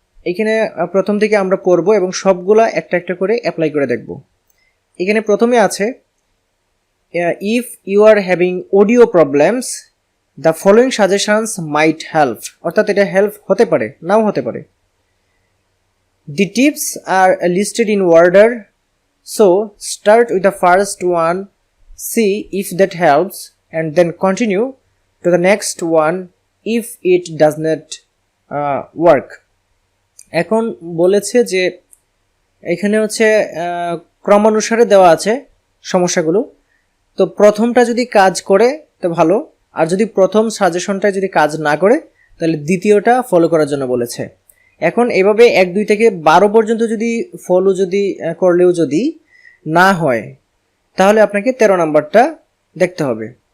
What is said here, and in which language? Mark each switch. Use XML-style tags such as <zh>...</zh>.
<bn>এখানে প্রথম থেকে আমরা পড়বো এবং সবগুলা একটা একটা করে অ্যাপ্লাই করে দেখব। এখানে প্রথমে আছে</bn> <en>if you are having audio problems the following suggestions might help,</en> <bn>অর্থাৎ এটা হেল্প হতে পারে,</bn> <en>নাও হতে পারে। The tips are listed in order, so start with the first one, see if that helps, and then continue to the next one if it does not work.</en> <bn>এখন বলেছে যে এখানে হচ্ছে ক্রমানুসারে দেওয়া আছে সমস্যাগুলো। তো প্রথমটা যদি কাজ করে তো ভালো, আর যদি প্রথম সাজেশনটা যদি কাজ না করে তাহলে দ্বিতীয়টা ফলো করার জন্য বলেছে। এখন এভাবে 1, 2 থেকে 12 পর্যন্ত যদি ফলো করলেও যদি না হয় তাহলে আপনাকে 13 নাম্বারটা দেখতে হবে।</bn>